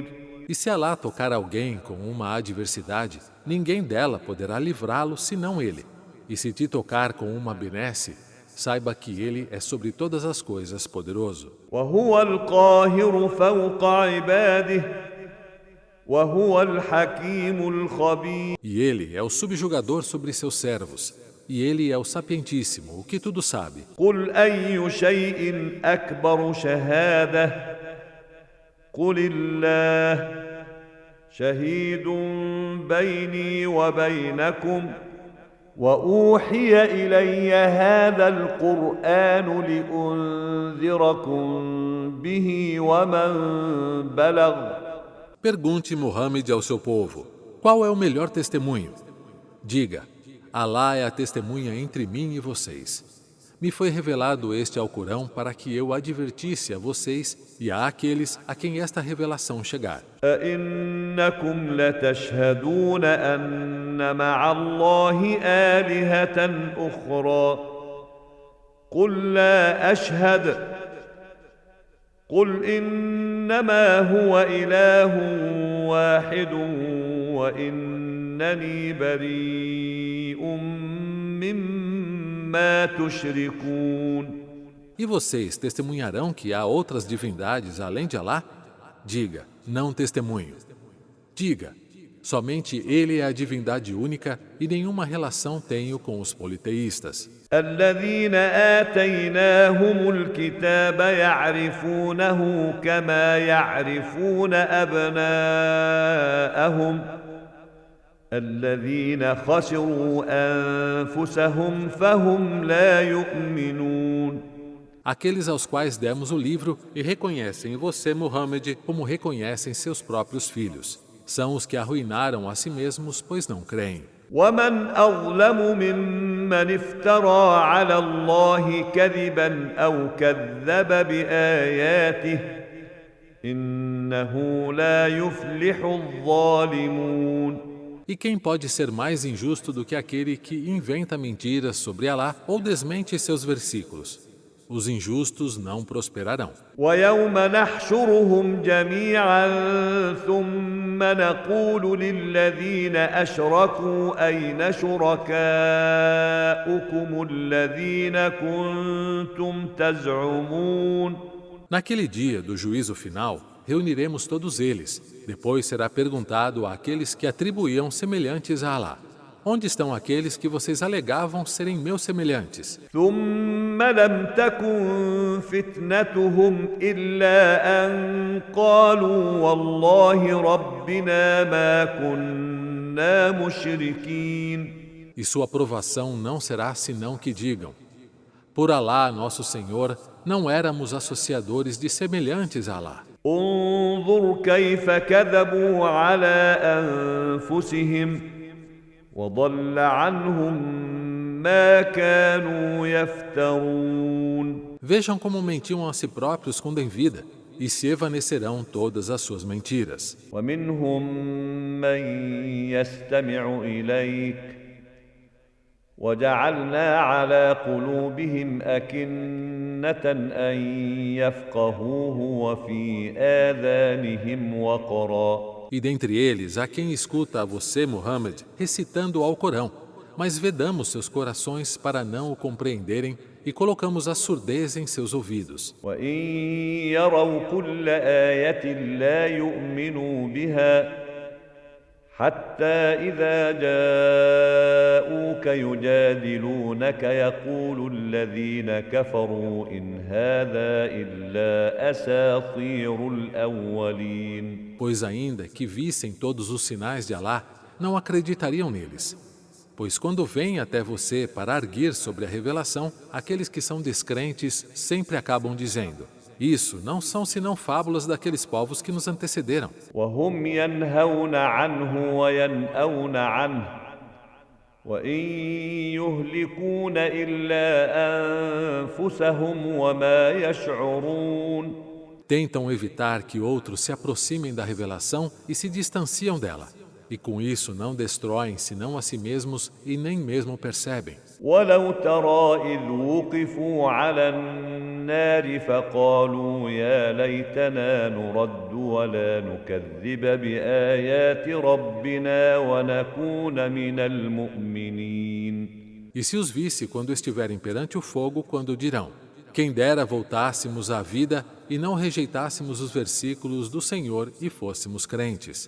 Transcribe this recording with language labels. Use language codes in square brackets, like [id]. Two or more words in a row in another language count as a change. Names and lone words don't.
[pt] E se Alá tocar alguém com uma adversidade, ninguém dela poderá livrá-lo senão ele. E se te tocar com uma benesse, saiba que ele é sobre todas as coisas poderoso. [ar] وهو القاهر فوق عباده وهو الحكيم الخبير. [pt] E ele é o subjugador sobre seus servos. E ele é o sapientíssimo, o que tudo sabe. [ar] قل أي شيء أكبر شهادة قل الله شهيد بيني وبينكم وأوحي إلي هذا القرآن لأنذركم به ومن بلغ. [pt] Pergunte Muhammad ao seu povo, qual é o melhor testemunho? Diga, Alá é a testemunha entre mim e vocês. Me foi revelado este Alcorão para que eu advertisse a vocês e a aqueles a quem esta revelação chegar. [ar] أئنكم لتشهدون أن مع الله آلهة أخرى قل لا أشهد قل إنما هو إله واحد وإنني بريء مما تشركون. [pt] E vocês testemunharão que há outras divindades além de Alá? Diga, não testemunho. Diga, somente Ele é a divindade única e nenhuma relação tenho com os politeístas. [ar] الذين آتيناهم الكتاب يعرفونه كما يعرفون أبناءهم الذين خسروا أنفسهم فهم لا يؤمنون. [pt] Aqueles aos quais demos o livro e reconhecem você, Muhammad, como reconhecem seus próprios filhos. São os que arruinaram a si mesmos, pois não creem. [ar] ومن أظلم ممن افترى على الله كذبا أو كذب بآياته إنه لا يفلح الظالمون. [pt] E quem pode ser mais injusto do que aquele que inventa mentiras sobre Alá ou desmente seus versículos? Os injustos não prosperarão. [ar] ويوم نحشرهم جميعا ثم نقول للذين أشركوا أين شركاؤكم الذين كنتم تزعمون [pt] Naquele dia do juízo final, reuniremos todos eles. Depois será perguntado àqueles que atribuíam semelhantes a Alá: onde estão aqueles que vocês alegavam serem meus semelhantes? [ar] ثم لم تكن فتنتهم إلا أن قالوا والله ربنا ما كنا مشركين [pt] E sua aprovação não será senão que digam: por Alá, nosso Senhor, não éramos associadores de semelhantes a Alá. [ar] انظر كيف كذبوا على أنفسهم وضل عنهم ما كانوا يفترون [pt] Vejam como mentiam a si próprios quando em vida, e se evanecerão todas as suas mentiras. [ar] ومنهم من يستمع إليك وجعلنا على قلوبهم أكنة أن يفقهوه وفي آذانهم وقرا [pt] E dentre eles há quem escuta a você, Muhammad, recitando o Alcorão, mas vedamos seus corações para não o compreenderem e colocamos a surdez em seus ouvidos. [ar] وإن يروا كل آية لا يؤمنوا بها حتى إذا جاءوك يجادلونك يقول الذين كفروا إن هذا إلا أساطير الأولين [pt] Pois ainda que vissem todos os sinais de Alá, não acreditariam neles. Pois quando vêm até você para arguir sobre a revelação, aqueles que são descrentes sempre acabam dizendo: isso não são senão fábulas daqueles povos que nos antecederam. [ar] وهم ينهون عنه وينأون عنه وإن يهلكون إلا أنفسهم وما يشعرون [pt] Tentam evitar que outros se aproximem da revelação e se distanciam dela. E com isso não destroem senão a si mesmos e nem mesmo percebem. [ar] ولو ترى إذ وقفوا على النار فقالوا يا ليتنا نرد ولا نكذب بآيات ربنا ونكون من المؤمنين [pt] E se os visse quando estiverem perante o fogo, quando dirão: quem dera voltássemos à vida e não rejeitássemos os versículos do Senhor e fôssemos crentes.